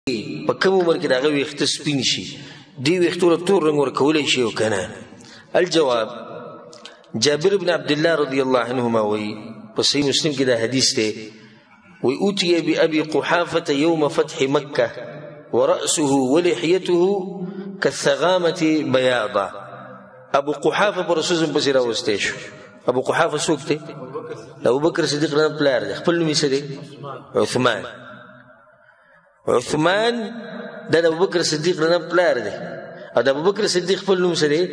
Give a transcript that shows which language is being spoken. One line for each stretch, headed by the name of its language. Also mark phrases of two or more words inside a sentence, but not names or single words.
Pashto: په کوم عمر کې د هغه ویښته سپین شي دې ویښتو له تور رنګ ورکولی شي او که نه؟ الجواب جابر بن عبدالله
Arabic: رضی الله عنهما
Pashto: وایي په صحیح مسلم کې دا حدیث دی وی
Arabic: اوتي بأبي قحافة يوم فتح مكة ورأسه ولحيته كالثغامة بياضة.
Pashto: ابو قحافه پر رسول الله پسې راوستی شو. ابو قحافه څوک دی؟ ابو بکر صدیق رضی پلار دی. خپل نوم یې څه دی؟ عثمان. عثمان دا د ابو بکر صدیق رضی پلار دی او د ابو بکر صدیق خپل نوم څه دی؟